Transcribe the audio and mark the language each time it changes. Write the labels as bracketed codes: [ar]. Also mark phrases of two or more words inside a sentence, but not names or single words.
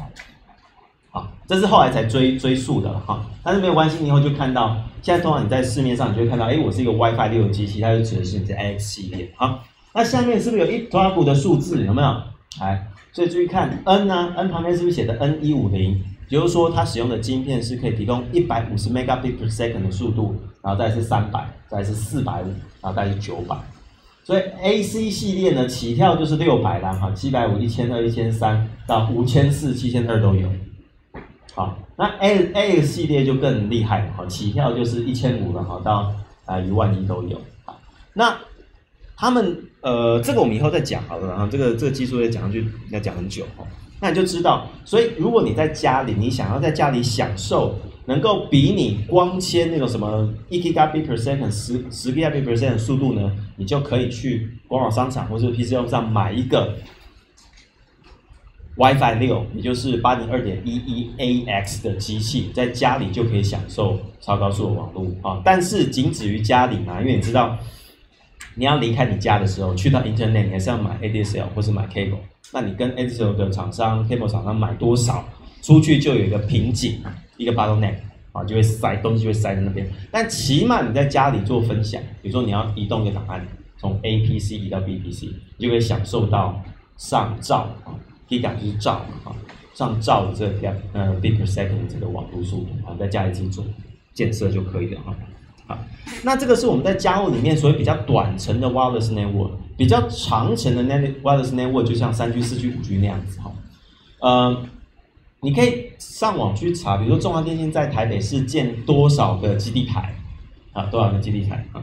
[zh] 这是后来才追溯的但是没有关系，你以后就看到，现在通常你在市面上你就会看到，我是一个 WiFi6的机器，它就指的是你的 AX 系列。那下面是不是有一团股的数字？有没有？所以注意看 N N 旁边是不是写的 N150？也就是说，它使用的晶片是可以提供150 megabit per second 的速度，然后再是300，再是450，然后再是900。所以 AC 系列呢，起跳就是600啦，750、1200、1300到5400、7200都有。那 AX 系列就更厉害了，起跳就是1500了，到11000都有。那他们这个我们以后再讲好了，然后这个技术再讲上去要讲很久那你就知道，所以如果你在家里，你想要在家里享受能够比你光纤那种什么1 [en] gigabit per second、 [zh] 10 [en] gigabit per second [zh] 的速度呢，你就可以去官网商场或者 PC Home 上买一个 WiFi 6，也就是802.11ax 的机器，在家里就可以享受超高速的网络啊。但是仅止于家里嘛，因为你知道，你要离开你家的时候，去到 Internet， 你还是要买 ADSL 或是买 cable。那你跟 ADSL 的厂商、cable 厂商买多少，出去就有一个瓶颈，一个 bottleneck 啊，就会塞东西就会塞在那边。但起码你在家里做分享，比如说你要移动一个档案，从 APC 移到 BPC， 你就可以享受到上兆啊。Giga 就是兆啊，上兆的这个 [en] bit per second [zh] 这个网络速度啊，在家里自己做建设就可以了哈。好，那这个是我们在家务里面所谓比较短程的 [en] wireless network， [zh] 比较长程的 [en] wireless network [zh] 就像3G、4G、5G 那样子哈。你可以上网去查，比如说中华电信在台北市建多少个基地台啊，多少个基地台啊？